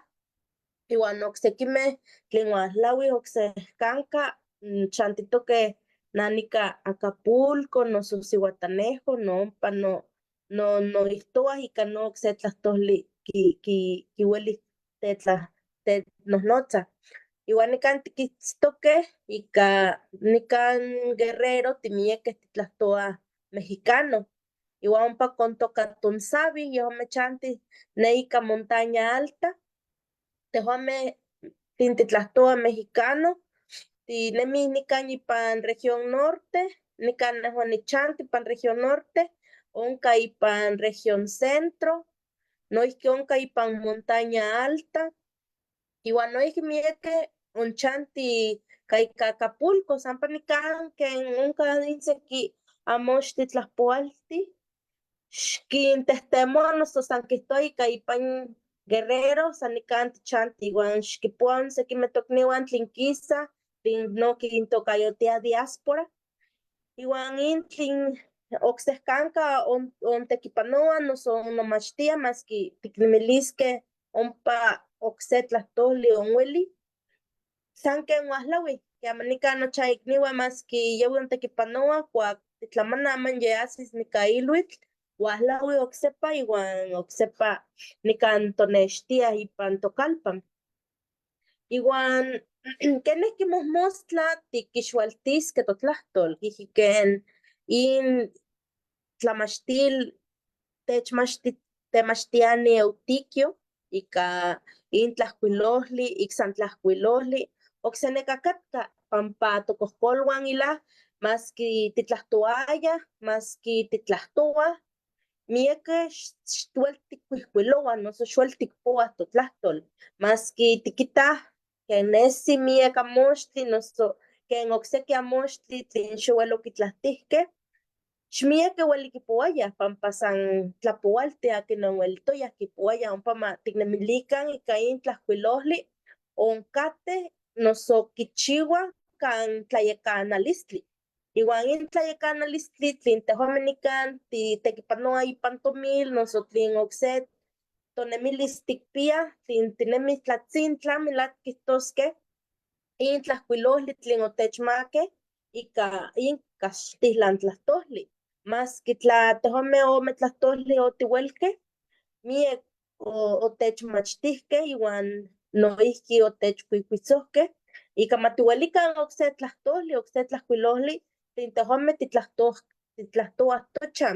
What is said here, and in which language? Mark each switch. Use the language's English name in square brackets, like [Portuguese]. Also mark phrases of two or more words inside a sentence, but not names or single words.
[Guerrero Nahuatl] Iuan oksekimeh tlen uahlaui oksehkanka chantitoqueh nanika Acapulco, noso Zihuatanejo, no ompa noihtoah ika no okse tlahtoli kiueli tetnohnotzah. Iuan nikan tikitztokeh ika nikan Guerrero timiekeh titlahtoah mexicano. Iuan ompa kontoka tonsavi, yehuameh chantih ne ika [Spanish] montaña alta. [Guerrero Nahuatl] Tehuameh titlahtoah mexicano, tinemih nikan ipan [Spanish] región norte, [Guerrero Nahuatl] nikan nehuan nichanti ipan [Spanish] región norte, [Guerrero Nahuatl] onka ipan [Spanish] región centro, [Guerrero Nahuatl] noihki onka ipan [Spanish] montaña alta, [Guerrero Nahuatl] iuan noihki miekeh onchanti ika Acapulco, sampa nikan ken onka inseki amochtli tlahpoaltih, xkintehtemoa noso san kihtowa ika ipan Guerrero san nikan tichantih iuan xkipoa sekimeh tokniuan tlen kisah, tlen nohki kintokayotiah diáspora, iuan tlen oksehkanka ontekipanoa noso onnomachtia maski tiknemiliskeh ompa okse tlahtoli onweli, san ken uahlaui, kiama nikan nochan ikniuan maski yaui ontekipanoa kuak titlamana aman yiasis nika iluitl, uahlaui oksepa iuan oksepa nikan tonextiah ipan tokalpan. Iuan keneh kimohmostla tikixualtiskeh totlahtol, ihki ken tlamachtil temachtiani Eutiquio ika tlahkuilohtli, ik san tlahkuilohtli, okseneka katka panpa tokohkoluan ilah maski titlahtoayah, maski titlahtoah, miekeh xuel tikkuihkuilouah noso xuel tikpoah totlahtol, maski tikitah ken nesi miek amochtli noso ken okseki amochtli tlen xowel okitlahtihkeh, xmiekeh ueli kipouayah panpa san tlapoualtih akin onuelitoyah kipouayah ompa ma tiknemilikan ika tlahkuilohtli onkateh noso kichiuah kan tlayekanalistli. Iuan tlayekanalistli tlen tehuameh nikan titekipanoah ipan tomil noso tlen okse tonemilis tikpiah tlen tinemih tlatzintla melahka kihtoskeh tlahkuilohtli tlen otechmakeh ika kaxtilan tlahtoli, maski tla tehuameh ome tlahtoli otiuelkeh, miek otechmachtihkeh iuan noihki otechkuikuitzohkeh ika matiuelikan okse tlahtoli, okse tlahkuilohtli tlen tehuameh titlahtoah tochan.